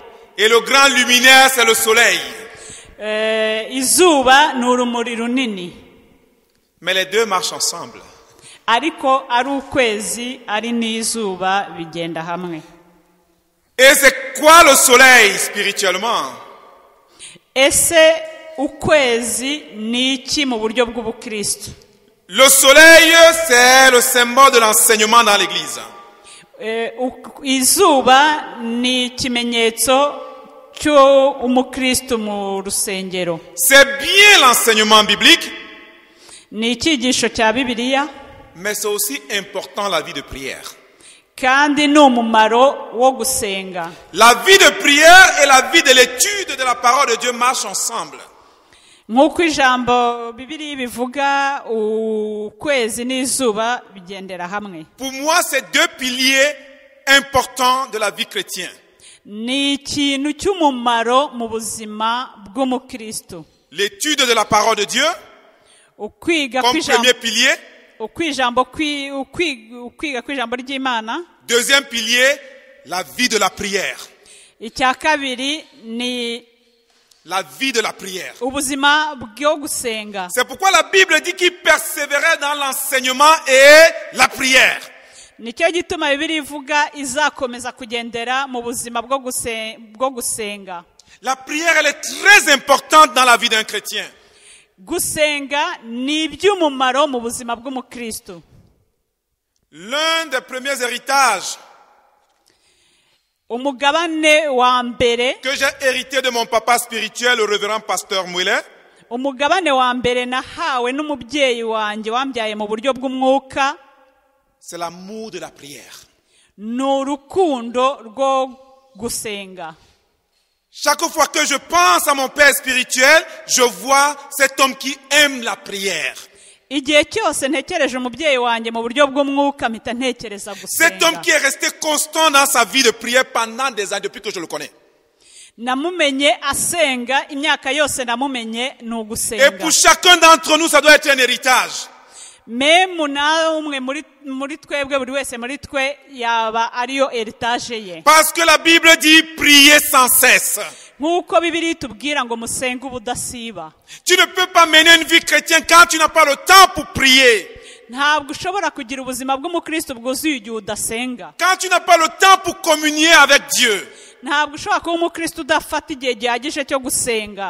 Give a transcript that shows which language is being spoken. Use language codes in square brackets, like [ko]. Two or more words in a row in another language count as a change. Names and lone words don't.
[fr] Et le grand luminaire, c'est le soleil. [rw] Izuba ni urumuri runini. [fr] Mais les deux marchent ensemble. [rw] Ariko ari ukwezi ari n'izuba bigenda hamwe. [fr] Et c'est quoi le soleil spirituellement? [rw] Ese ukwezi ni iki mu buryo bw'ubukristo? [fr] Le soleil, c'est le symbole de l'enseignement dans l'église. [rw] Izuba ni ikimenyetso cy'umukristo mu rusengero. [fr] C'est bien l'enseignement biblique. [rw] Ni icyigisho cya Bibiliya. [fr] Mais c'est aussi important la vie de prière. [rw] Kandi ni umumaro wo gusenga. [fr] La vie de prière et la vie de l'étude de la parole de Dieu marchent ensemble. [rw] Nk'uko ijambo Bibiliya bivuga, ukwezi n'izuba bigendera hamwe. [fr] Pour moi, c'est deux piliers importants de la vie chrétienne. [rw] Ni ikintu cy'umumaro mu buzima bw'umukristo. [fr] L'étude de la parole de Dieu, comme premier pilier. [rw] Ukwiga kw'ijambo ry'Imana. [fr] Deuxième pilier, la vie de la prière. [rw] Icya kabiri ni [fr] la vie de la prière. [rw] ubuzima bwo gusenga. [fr] C'est pourquoi la Bible dit qu'il persévérait dans l'enseignement et la prière. [rw] Nicyo gituma Bibiliya ivuga izakomeza kugendera mu buzima bwo gusenga. [fr] La prière, elle est très importante dans la vie d'un chrétien. [rw] Gusenga ni iby'umumaro mu buzima bw'umukristo. [fr] L'un des premiers héritages [rw] umugabane wa mbere [fr] que j'ai hérité de mon papa spirituel, le révérend pasteur Moulet, [rw] umugabane wa mbere nahawe n'umubyeyi wanjye wambyaye mu buryo bw'umwuka, [fr] c'est l'amour de la prière. [rw] Ni urukundo rwo gusenga. [fr] Chaque fois que je pense à mon père spirituel, je vois cet homme qui aime la prière. [rw] Igihe cyose ntekereje umubyeyi wanjye mu buryo bw'umwuka mpita ntekereza gusenga. [fr] Cet homme qui est resté constant dans sa vie de prière pendant des années depuis que je le connais. [rw] Namumenye asenga imyaka yose namumenye ni ugusenga. [fr] Et pour chacun d'entre nous, ça doit être un héritage. [rw] Memu na umwe muri twebwe buri wese muri twe yaba ariyo heritage ye. [fr] Parce que la Bible dit prier sans cesse. [rw] Nk'uko Bibiliya itubwira ngo musenge ubudasiba. [fr] Tu ne peux pas mener une vie chrétienne quand tu n'as pas le temps pour prier. [rw] Ntabwo ushobora kugira ubuzima bw'umukristo bwuzuye igihe udasenga. [fr] Quand tu n'as pas le temps pour communier avec Dieu. [rw] Ntabwo ushobora kuba umukristo udafata igihe gihagije cyo gusenga.